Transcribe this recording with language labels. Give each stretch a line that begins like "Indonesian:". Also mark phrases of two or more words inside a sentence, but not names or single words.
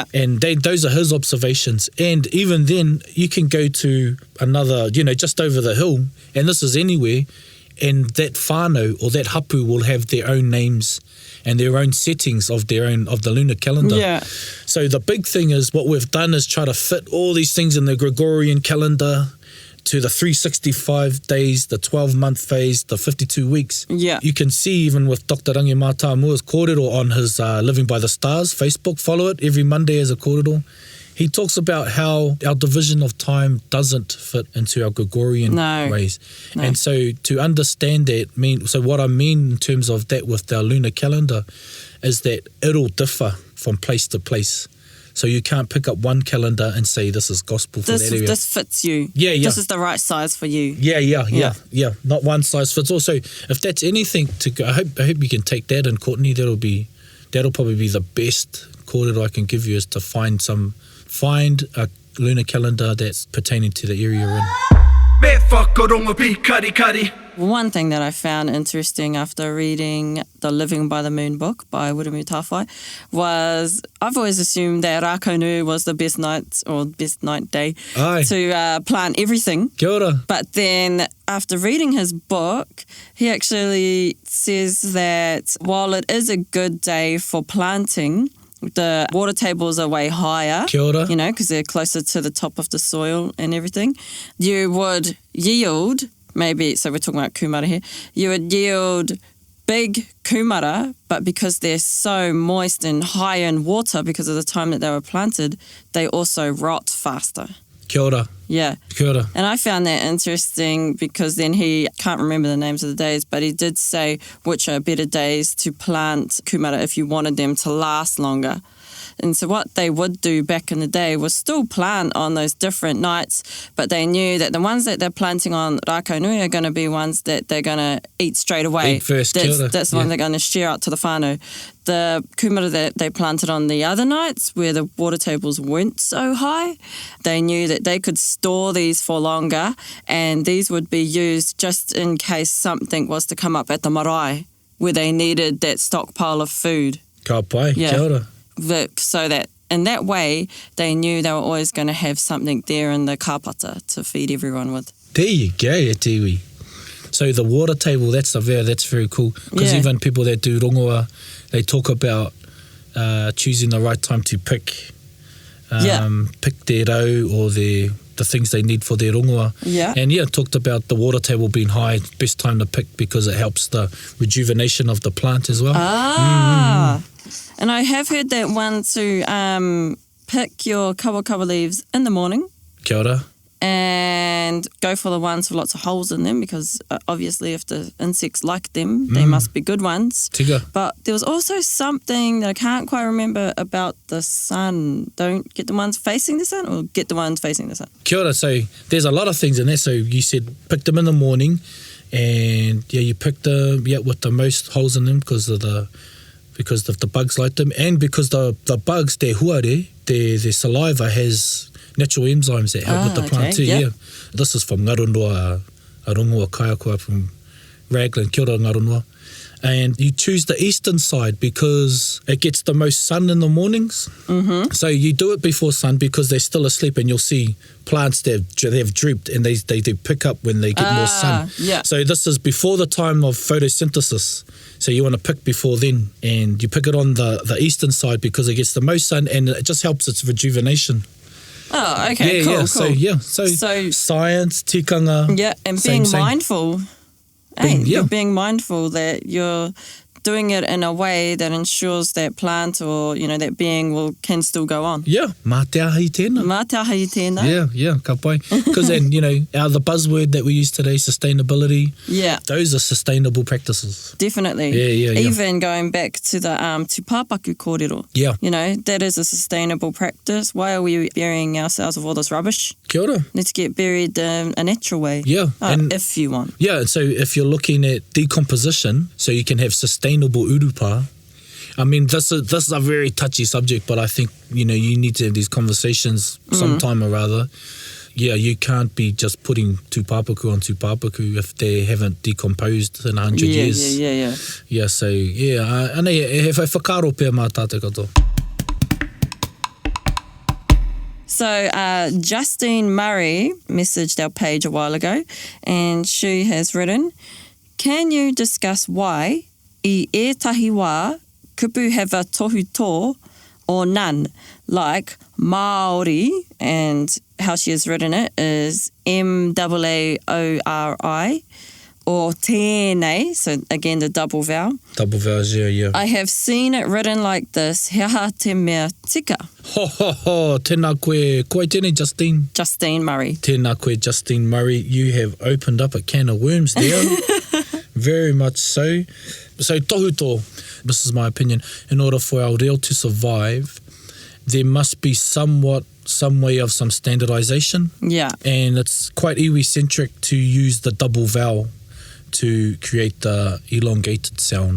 English: And those are his observations. And even then, you can go to another, just over the hill, and this is anywhere, and that whānau or that hapu will have their own names and their own settings of the lunar calendar. Yeah. So the big thing is what we've done is try to fit all these things in the Gregorian calendar to the 365 days, the 12-month phase, the 52 weeks. Yeah. You can see even with Dr. Rangi Mātāmua's kōrero on his Living by the Stars Facebook, follow it every Monday as a kōrero. He talks about how our division of time doesn't fit into our Gregorian ways. No. And so to understand that, so what I mean in terms of that with our lunar calendar is that it'll differ from place to place. So you can't pick up one calendar and say this is gospel for that area. This fits you. Yeah, yeah. This is the right size for you. Yeah. Not one size fits all. So if that's anything to go, I hope you can take that in, Courtney. That'll probably be the best kōrero I can give you, is to find a lunar calendar that's pertaining to the area you're in.
Māori: Me whakarongo pi kari kari.
English: One thing that I found interesting after reading the Living by the Moon book by Wiremu Tawhai was, I've always assumed that Rākaunui was the best night day Aye. to plant everything.
Māori: Kia ora.
English: But then after reading his book, he actually says that while it is a good day for planting, the water tables are way higher,
Māori: Kia ora.
English: you know, because they're closer to the top of the soil and everything. You would yield, maybe, so we're talking about kumara here, you would yield big kumara, but because they're so moist and high in water because of the time that they were planted, they also rot faster.
Māori: Kia ora.
English: Yeah.
Māori: Kia ora.
English: And I found that interesting because then he can't remember the names of the days, but he did say which are better days to plant kumara if you wanted them to last longer. And so what they would do back in the day was still plant on those different nights, but they knew that the ones that they're planting on Rākaunui are going to be ones that they're going to eat straight away. Eat first, That's the one they're going to share out to the whānau. The kumara that they planted on the other nights where the water tables weren't so high, they knew that they could store these for longer, and these would be used just in case something was to come up at the marae where they needed that stockpile of food.
Māori: Ka pai.
English: Yeah.
Māori: Kia ora.
English: So that in that way, they knew they were always going to have something there in the kāpata to feed everyone with. There you go,
Māori: e tiwi.
English: So the water table, that's very cool. Because even people that do rongoa, they talk about choosing the right time to pick their rau or the things they need for their rongoa. Yeah. And talked about the water table being high, best time to pick because it helps the rejuvenation of the plant as well. And I have heard that one to pick your kawa leaves in the morning.
Māori: Kia ora.
English: And go for the ones with lots of holes in them because obviously if the insects like them, they must be good ones. Tika. But there was also something that I can't quite remember about the sun. Don't get the ones facing the sun or get the ones facing the sun?
Māori: Kia ora.
English: So there's a lot of things in there. So you said pick them in the morning and you pick them with the most holes in them because of the bugs like them, and because the bugs, their huare, their saliva has natural enzymes that help with the plant too. Yeah. This is from Ngaronua, a
Māori: rongoa kaiakoa
English: from Raglan,
Māori: kia ora
English: Ngaronua. And you choose the eastern side because it gets the most sun in the mornings. Mm-hmm. So you do it before sun because they're still asleep, and you'll see plants that have drooped and they do pick up when they get more sun. Yeah. So this is before the time of photosynthesis. So you want to pick before then, and you pick it on the eastern side because it gets the most sun and it just helps its rejuvenation. Oh, okay, cool. So science, tikanga. Yeah, and being mindful. You're being mindful that you're doing it in a way that ensures that plant or, that being can still go on. Yeah,
Māori: mā te aha i tēnā. Mā te aha i tēnā. Yeah, ka pai.
English: Because then, the buzzword that we use today, sustainability, those are sustainable practices. Definitely. Yeah. Even going back to the
Māori: te pāpaku kōrero.
English: Yeah. That is a sustainable practice. Why are we burying ourselves with all this rubbish?
Māori: Kia ora.
English: Let's get buried a natural way. Yeah. If you want. Yeah, so if you're looking at decomposition, so you can have sustainable urupa. I mean, this is a very touchy subject, but I think, you need to have these conversations sometime or rather. Yeah, you can't be just putting tūpapaku on tūpapaku if they haven't decomposed in 100 years. Yeah. Yeah, so,
Māori: anei, he whakaro pēr mā tātou katoa.
English: So Justine Murray messaged our page a while ago, and she has written, can you discuss why I
Māori: ētahi wā kupu
English: have a tohutō or none, like Māori, and how she has written it is MAAORI, or tēnei, so again the double vowel. Double vowels, yeah. I have seen it written like this,
Māori: he aha te mea tika. Tēnā koe tēnei, Justine.
English: Justine Murray.
Māori: Tēnā koe, Justine Murray.
English: You have opened up a can of worms there. Very much so. So tohutō, this is my opinion, in order for our reo to survive, there must be some way of some standardization. Yeah. And it's quite iwi-centric to use the double vowel to create the elongated sound.